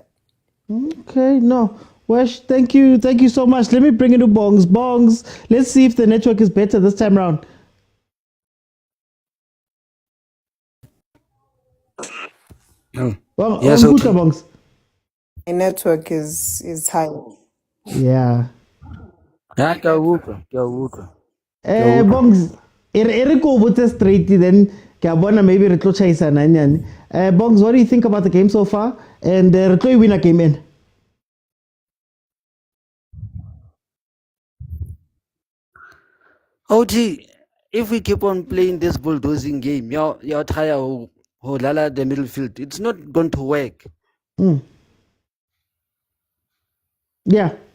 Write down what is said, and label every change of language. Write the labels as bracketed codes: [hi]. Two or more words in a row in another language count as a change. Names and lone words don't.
[en] Okay, no. Wesh, thank you so much. Let me bring it to Bongs. Bongs, let's see if the network is better this time around. Well, Yes, good, okay. Bongs. My network is high. Yeah. Bongs, [tn] ere ko botse [en] straight then [tn] ke a bona maybe re tlo chaisana nyane. [en] Bongs, what do you think about the game so far? [tn] And re tlo [en] win a game in. OT, if we keep on playing this bulldozing game, you're try to lala the middle field. It's not going to work. Yeah.